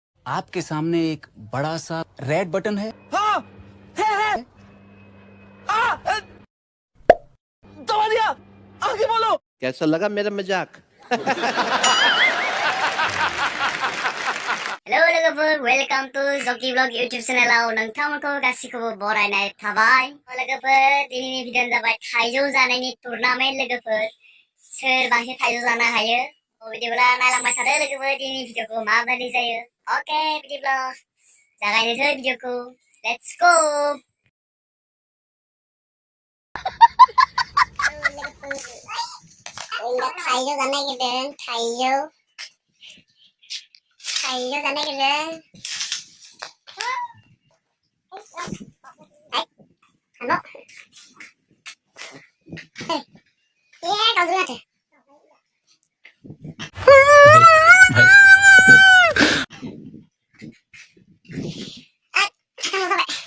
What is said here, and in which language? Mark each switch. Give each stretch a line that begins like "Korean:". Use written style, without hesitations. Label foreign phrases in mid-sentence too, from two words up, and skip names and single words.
Hindi: आपके सामने एक बड़ा सा रेड बटन है। हाँ है दबा दिया। आगे बोलो। कैसा लगा मेरा मजाक?
Bodo: Hello लोगोफोर,
English: welcome to
Bodo: जकी ब्लॉग यूट्यूब चैनेलाव नोंथांमोनखौ गासिखौबो बरायनाय थाबाय। लोगोफोर, दिनैनि भिडिअ'आनो जाबाय थाइजौ जानायनि टुर्नामेन्ट। लोगोफोर, सोर बांसिन थाइजौ जानो हायो? बिदिब्ला नायलांबाय थादो लोगोफोर, दिनैनि भिडिअ'खौ माबायदि जायो। ओके, बिदिब्ला जागायनोसै भिडिअ'खौ।
English: let's go.
Bodo: थाइजौ जानो नागिरदों। थाइजौ जानो नागिरदों।
Indonesian: Ano? Kau dulu aja. Kita mau sampai.